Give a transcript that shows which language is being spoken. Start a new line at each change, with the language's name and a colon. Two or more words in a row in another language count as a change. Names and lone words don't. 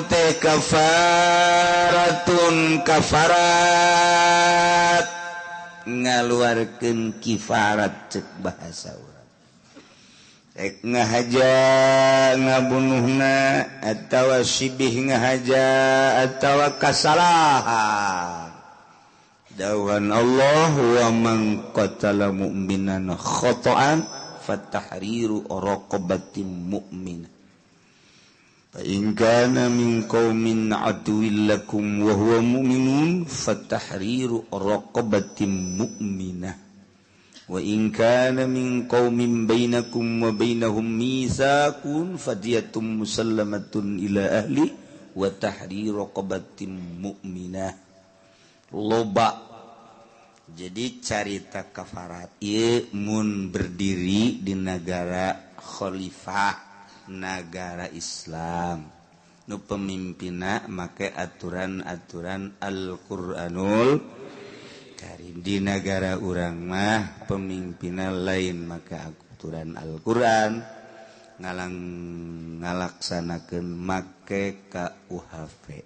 Sundanese: teh kafaratun kafarat ngaluarkeun kifarat cek bahasa urang ek ngahaja ngabunuhna atawa sibih ngahaja atawa kasalahan dawan Allah
Arabic: وَمَن قَتَلَ مُؤْمِنًا خَطَأً فَتَحْرِيرُ رقبة مؤمنة فإن كان من قوم عدو لكم وهو مؤمن فتحرير رقبة مؤمنة وإن كان من قوم بينكم وبينهم ميثاق فدية مسلمة إلى أهل وتحرير رقبة مؤمنة loba.
Sundanese: Jadi carita kafarat ieu mun berdiri di negara khalifah negara Islam nu pemimpinna make aturan-aturan Al-Qur'anul Karim di negara urang mah pemimpinna lain make aturan Al-Qur'an ngalaksanakeun make KUHP.